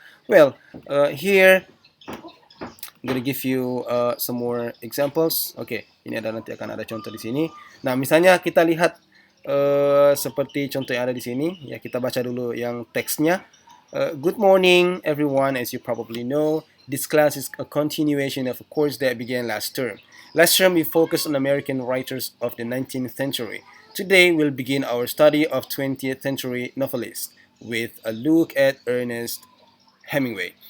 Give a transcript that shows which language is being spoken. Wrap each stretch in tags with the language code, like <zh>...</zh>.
<en>Well, here I'm gonna give you some more examples.</en> <id>Okay, ini nanti akan ada contoh di sini. Nah, misalnya kita lihat seperti contoh yang ada di sini, ya, kita baca dulu yang teksnya.</id> <en>Good morning, everyone. As you probably know, this class is a continuation of a course that began last term. Last term, we focused on American writers of the 19th century. Today, we'll begin our study of 20th century novelists with a look at Ernest Hemingway.</en>